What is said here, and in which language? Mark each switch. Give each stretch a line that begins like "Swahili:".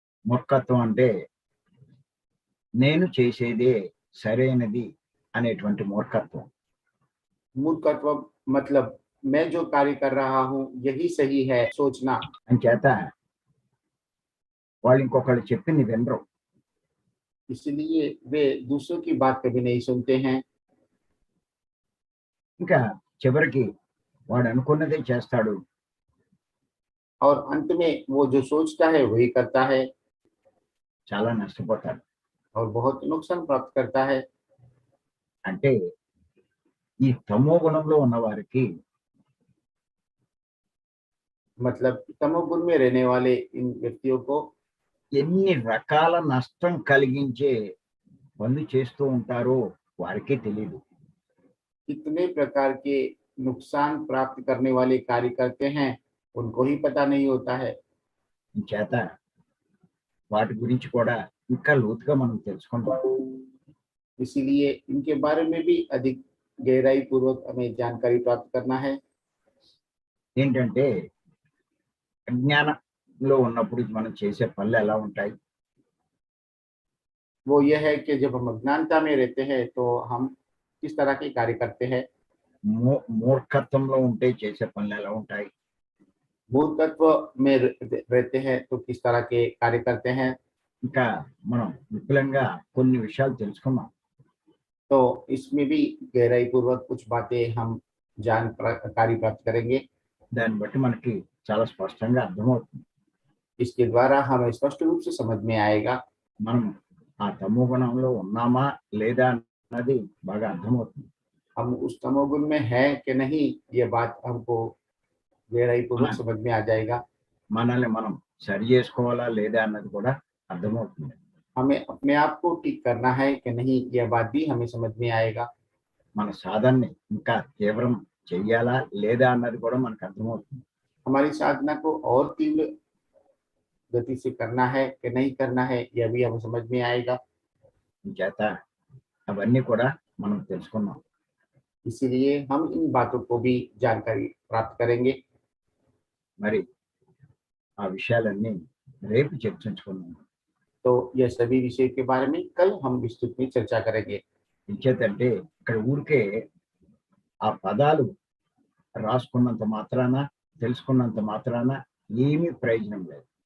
Telugu: మూర్ఖత్వం అంటే నేను చేసేదే సరైనది అనేటువంటి మూర్ఖత్వం.
Hindi: मूर्खत्व मतलब मैं जो कार्य कर रहा हूँ यही सही है सोचना।
Telugu: అంచేత వాళ్ళు ఇంకొకళ్ళు చెప్పింది వినరు.
Hindi: इसलिए वे दूसरों की बात कभी नहीं सुनते हैं।
Telugu: ఇంకా చివరికి వాడు అనుకున్నదే చేస్తాడు.
Hindi: और अंत में वो जो सोचता है वही करता है
Telugu: చాలా నష్టపోతాడు.
Hindi: और बहुत नुकसान प्राप्त करता है।
Telugu: అంటే ఈ తమో గుణంలో ఉన్న వారికి
Hindi: मतलब तमोगुण में रहने वाले इन व्यक्तियों को
Telugu: ఎన్ని రకాల నష్టం కలిగించే పనులు చేస్తూ ఉంటారో వారికే తెలియదు.
Hindi: कितने प्रकार के नुकसान प्राप्त करने वाले कार्य करते हैं उनको ही पता नहीं होता है।
Telugu: చేత వాటి గురించి కూడా ఇంకా లోతుగా మనం తెలుసుకుంటాం.
Hindi: इसीलिए इनके बारे में भी अधिक गहराई पूर्वक हमें जानकारी प्राप्त करना है।
Telugu: ఏంటంటే అజ్ఞానంలో ఉన్నప్పుడు మనం చేసే పనులు ఎలా ఉంటాయి?
Hindi: वो यह है कि जब हम अज्ञानता में रहते हैं तो हम किस तरह के कार्य करते हैं।
Telugu: మూర్ఖత్వంలో ఉంటే చేసే పనులు ఎలా ఉంటాయి?
Hindi: मूल तत्व में रहते हैं तो किस तरह के कार्य करते हैं।
Telugu: ఇంకా మనం విపులంగా కొన్ని విషయాలు తెలుసుకున్నాం.
Hindi: तो इसमें भी गहराई पूर्वक कुछ बातें हम जानकारी प्राप्त करेंगे।
Telugu: దాన్ని బట్టి మనకి చాలా స్పష్టంగా అర్థమవుతుంది.
Hindi: इसके द्वारा हमें स्पष्ट रूप से समझ में आएगा
Telugu: మనం ఆ తమో గుణంలో ఉన్నామా లేదా అన్నది బాగా అర్థమవుతుంది.
Hindi: हम उस तमोगुण में है कि नहीं, ये बात हमको गहराई पूर्वक हाँ। समझ में आ जाएगा।
Telugu: మనల్ని మనం సరి చేసుకోవాలా లేదా అన్నది కూడా అర్థమవుతుంది.
Hindi: हमें अपने आप को ठीक करना है कि नहीं, यह बात भी हमें समझ में आएगा।
Telugu: మన సాధనని ఇంకా తీవ్రం చెయ్యాలా లేదా అన్నది కూడా మనకు అర్థమవుతుంది.
Hindi: हमारी साधना को और तीव्र गति से करना है कि नहीं करना है, यह भी हमें समझ में आएगा।
Telugu: చేత అవన్నీ కూడా మనం తెలుసుకున్నాం.
Hindi: इसीलिए हम इन बातों को भी जानकारी प्राप्त करेंगे।
Telugu: మరి ఆ విషయాలన్నీ రేపు చర్చించుకున్నాం.
Hindi: तो यह सभी विषय के बारे में कल हम विस्तृत में चर्चा करेंगे।
Telugu: ఇంచేతంటే ఇక్కడ ఊరికే ఆ పదాలు రాసుకున్నంత మాత్రాన తెలుసుకున్నంత మాత్రాన ఏమీ ప్రయోజనం లేదు.